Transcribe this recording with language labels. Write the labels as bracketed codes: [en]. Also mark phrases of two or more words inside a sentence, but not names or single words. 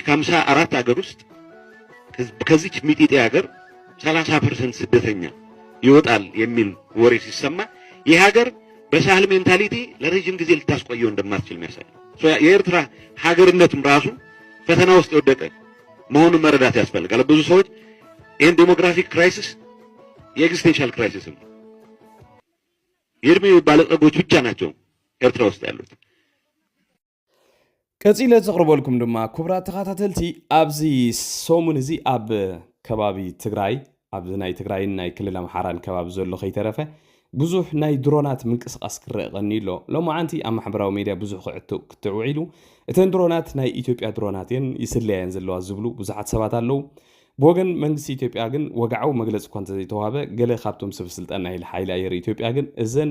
[am] ከ54 ሀገር ውስጥ ከዚች ሚጢጤ ሀገር 30% ስደተኛ ይወጣል የሚል ወሬ ሲሰማ ይህ ሀገር በሳህል ሜንታሊቲ ለረጅም ጊዜ ልታስቆየው እንደማትችል የሚያሳይ የኤርትራ ሀገርነቱም ራሱ ፈተና ውስጥ የወደቀ መሆኑን መረዳት ያስፈልጋል ብዙ ሰዎች ይህን [en] demographic crisis existential crisis [am] ነው የእድሜ ባለጸጎች ብቻ ናቸው ኤርትራ ውስጥ ያሉት [ti] ቀፂለ ዘቕርበልኩም ድማ ክቡራት ተኸታተልቲ ኣብዚ ሰሙን እዚ ኣብ ከባቢ ትግራይ ኣብ ናይ ትግራይን ናይ ክልል ኣምሓራን ከባቢ ዘሎ ከይተረፈ ብዙሕ ናይ ድሮናት ምንቅስቃስ ክረአ ቀኒሎ ሎማዓንቲ ኣብ ማሕበራዊ ሚድያ ብዙሕ ክትውዒሉ እተን ድሮናት ናይ ኢትዮጵያ ድሮናት እየን ይስለያየን ዘለዋ ዝብሉ ብዙሓት ሰባት ኣለው ብወገን መንግስቲ ኢትዮጵያ ግን ወግዓዊ መግለፂ እኳ እንተዘይተዋሃበ ገለ ካብቶም ሰብ ስልጣን ናይ ሓይሊ ኣየር ኢትዮጵያ ግን እዘን